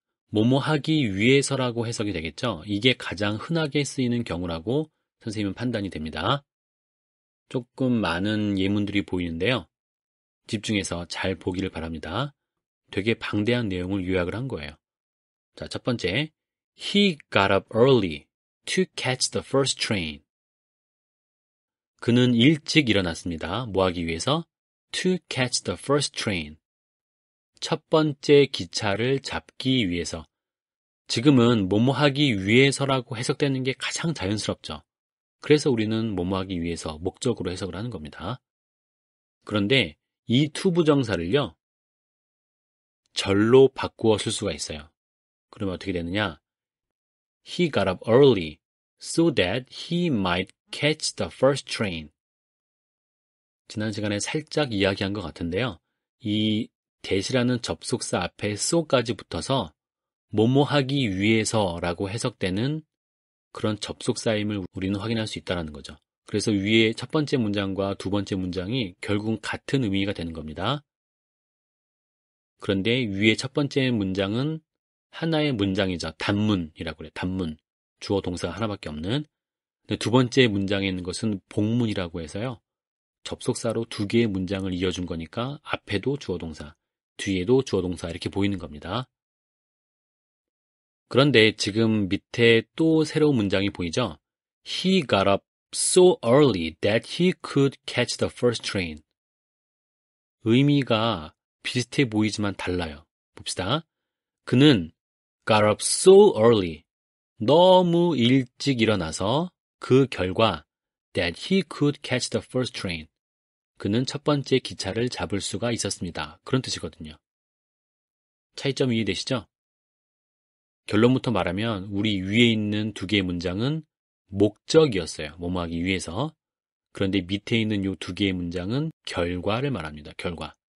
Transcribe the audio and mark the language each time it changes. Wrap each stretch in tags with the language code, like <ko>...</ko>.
<ko>뭐뭐 하기 위해서라고 해석이 되겠죠. 이게 가장 흔하게 쓰이는 경우라고 선생님은 판단이 됩니다. 조금 많은 예문들이 보이는데요. 집중해서 잘 보기를 바랍니다. 되게 방대한 내용을 요약을 한 거예요. 자, 첫 번째.</ko> <en>He got up early to catch the first train.</en> <ko>그는 일찍 일어났습니다. 뭐 하기 위해서?</ko> <en>To catch the first train.</en> <ko>첫 번째 기차를 잡기 위해서. 지금은 뭐뭐 하기 위해서라고 해석되는 게 가장 자연스럽죠. 그래서 우리는 뭐뭐 하기 위해서 목적으로 해석을 하는 겁니다. 그런데 이 to 부정사를요, 절로 바꾸어 쓸 수가 있어요. 그러면 어떻게 되느냐?</ko> <en>He got up early so that he might catch the first train.</en> <ko>지난 시간에 살짝 이야기한 것 같은데요. 이 that이라는 접속사 앞에 so까지 붙어서 뭐뭐 하기 위해서라고 해석되는 그런 접속사임을 우리는 확인할 수 있다는 거죠. 그래서 위에 첫 번째 문장과 두 번째 문장이 결국은 같은 의미가 되는 겁니다. 그런데 위에 첫 번째 문장은 하나의 문장이죠. 단문이라고 그래요. 단문. 주어 동사가 하나밖에 없는. 근데 두 번째 문장에 있는 것은 복문이라고 해서요. 접속사로 두 개의 문장을 이어준 거니까 앞에도 주어 동사, 뒤에도 주어 동사 이렇게 보이는 겁니다. 그런데 지금 밑에 또 새로운 문장이 보이죠?</ko> <en>He got up so early that he could catch the first train.</en> <ko>의미가 비슷해 보이지만 달라요. 봅시다. 그는</ko> <en>got up so early.</en> <ko>너무 일찍 일어나서 그 결과</ko> <en>that he could catch the first train.</en> <ko>그는 첫 번째 기차를 잡을 수가 있었습니다. 그런 뜻이거든요. 차이점 이해되시죠? 결론부터 말하면 우리 위에 있는 두 개의 문장은 목적이었어요. 뭐뭐 하기 위해서. 그런데 밑에 있는 이 두 개의 문장은 결과를 말합니다. 결과.</ko>